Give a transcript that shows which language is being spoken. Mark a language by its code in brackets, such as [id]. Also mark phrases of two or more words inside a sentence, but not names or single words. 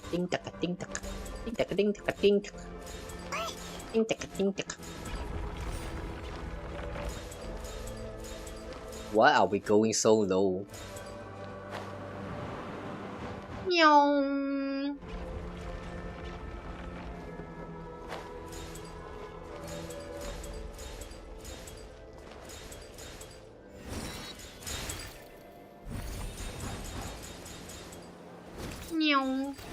[en] ting taka ting taka ting taka ting taka ting taka ting taka ting taka. Why are we going so low? Meow. Meow.